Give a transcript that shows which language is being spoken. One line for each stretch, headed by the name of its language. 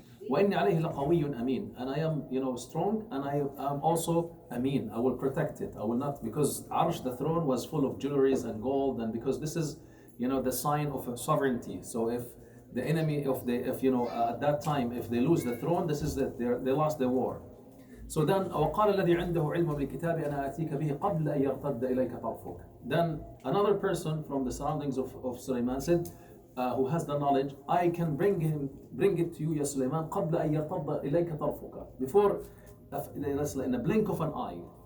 Arabic: وإني عليه لقوي أمين,
English: and I am strong, and I am also Amin. I will protect it. I will not, because Arsh, the throne, was full of jewelries and gold, and because this is the sign of sovereignty. So if the enemy at that time, if they lose the throne, this is that they lost the war. So then
Arabic: وقال الذي عنده علم بالكتاب أنا آتيك به قبل أن يرتد إليك طرفك.
English: Then another person from the surroundings of Sulaiman said, who has the knowledge, I can bring it to you, Ya Sulaiman,
Arabic: قبل أن يرتد إليك طرفك,
English: before, in a blink of an eye.